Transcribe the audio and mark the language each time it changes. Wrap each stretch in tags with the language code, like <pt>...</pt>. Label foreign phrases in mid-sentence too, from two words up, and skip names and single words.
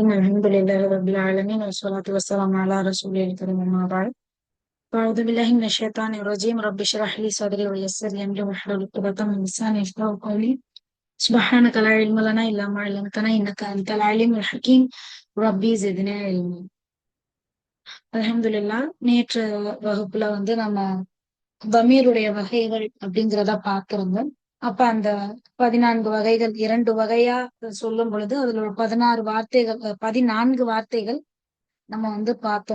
<ar>الحمد لله رب العالمين والصلاة والسلام على رسوله الكريم أما بعد. أعوذ بالله من الشيطان الرجيم. رب اشرح لي صدري ويسر لي أمري واحلل عقدة من لساني يفقهوا قولي. سبحانك لا علم لنا إلا ما علمتنا إنك أنت العليم الحكيم. ربي زدنا علما. அல்ஹம்துலில்லாஹ்.</ar> <ta>நேற்று வகுப்புல நம்ம தமீருடைய வகைகள் அப்படிங்கிறத பார்த்திருந்தோம். அப்ப அந்த 14 வகைகள் 2 வகையா சொல்லும் பொழுது அதுல ஒரு 16 வார்த்தைகள் 14 வார்த்தைகள் நம்ம பார்த்தோம்.</ta>